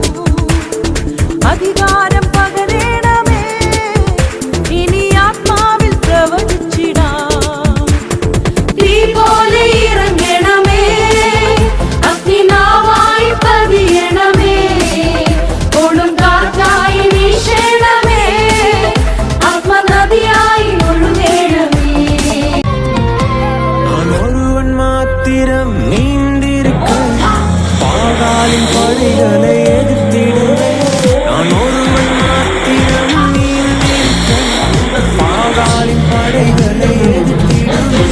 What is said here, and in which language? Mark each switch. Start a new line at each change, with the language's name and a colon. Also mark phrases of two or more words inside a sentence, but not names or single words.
Malayalam: അധികാരം പകരണമേ, ഇനി ആത്മാവിൽ പ്രവചിച്ചിടാം. തീ പോലെ ഇറങ്ങണമേ, അഗ്നിനാവായി പതിയണമേ, കൊടുങ്കാറ്റായി വീശണമേ, ആത്മനദിയായി ഒഴുകണമേ.
Tamil: ஒருவன் மாத்திரம் நீந்திருக்க பாகாலின் படைகளை எதிர்த்திடுவேன். நான் ஒருவன் மாத்திரம் நீந்திருக்க பாகாலின் படைகளை எதிர்த்திடுவேன்.